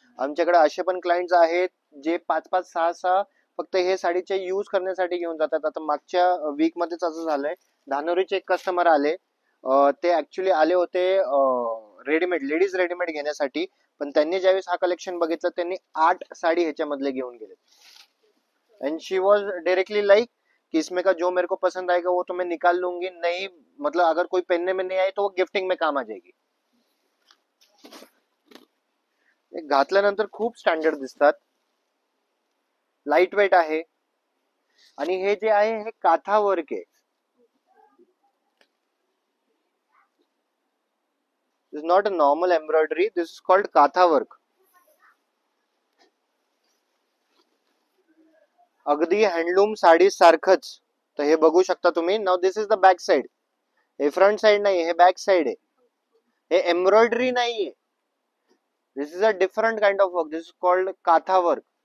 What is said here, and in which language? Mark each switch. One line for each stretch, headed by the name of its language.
Marathi: आमच्याकडे असे पण क्लायंट्स आहेत जे 5 5 6 6 फक्त हे साडीचे यूज करण्यासाठी घेऊन जातात. आता मागच्या वीक मध्येच असं झालंय, धानोरीचे एक कस्टमर आले. ते ऍक्च्युली आले होते रेडीमेड लेडीज रेडीमेड घेण्यासाठी, पण त्यांनी ज्यावेळेस हा कलेक्शन बघितलं त्यांनी 8 साडी ह्याच्यामधले घेऊन गेले.
English: and she was directly like
Hindi: कि इसमें का जो मेरे को पसंद आएगा वो तो मैं निकाल लूंगी, नहीं मतलब अगर कोई पहनने में नहीं आए तो वो गिफ्टिंग में काम आ जाएगी.
Marathi: घातल्यानंतर खूप स्टँडर्ड दिसतात, लाईट वेट आहे, आणि हे जे आहे हे काथा वर्क आहे.
English: Is not a normal embroidery, this is called kantha work.
Marathi: अगदी हँडलूम साडी सारखंच. तर हे बघू शकता तुम्ही.
English: Now this is the back side.
Marathi: हे फ्रंट साइड नाही, हे बॅक साइड आहे. हे एम्ब्रॉयडरी नाहीये.
English: This is a different kind of work. This is called kantha work.